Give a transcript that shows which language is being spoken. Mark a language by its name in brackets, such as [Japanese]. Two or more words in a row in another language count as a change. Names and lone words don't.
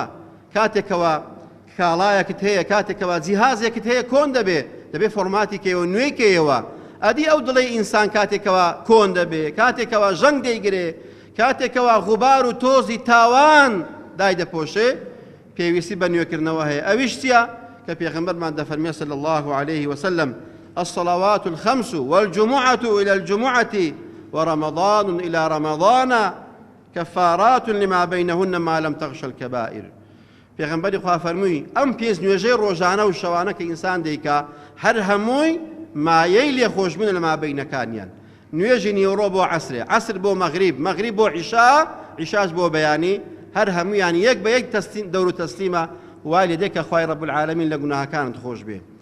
[Central Kurdish] کاتێکەوە کاڵایەکت هەیە، کاتێکەوە جیهازێکت هەیە کۆن دەبێ فۆرماتی کێوە نوێی کێیەوە. ئەدی ئەو دڵی ئینسان کاتێکەوە کۆن دەبێ، کاتێکەوە ژەنگ دەیگرێ، کاتێکەوە غوبار و تۆزی تاوان دای دەپۆشێ، پێویستی بە نوێکردنەوە هەیە. ئەویش چییە کە پێغەمبەرمان دەفەرمێ [Arabic] صلی الله عليه وسلم الصلوات الخمس والجمعة إلى الجمعة ورمضان إلى رمضان كفارات لما بينهن ما لم تغش الكبائر. [Central Kurdish] پێغەمبەری خوا فەرمووی ئەم پێنج نوێژەی ڕۆژانە و شەوانە کە ئینسان دەیکا هەر هەمووی مایەی لێخۆشبوون لە مابەینەکانیان. نوێژی نیوەڕۆ بۆ عەسرێ، عەسر بۆ مەغریب، مەغریب بۆ عیشا، عیشاش بۆ بەیانی، هەر هەموویان یەک بە یەک دەور و تەسلیمە وای لێ دێ کە خوای [Arabic] رب العالمین [Central Kurdish] لە گوناهەکانت خۆش بێ.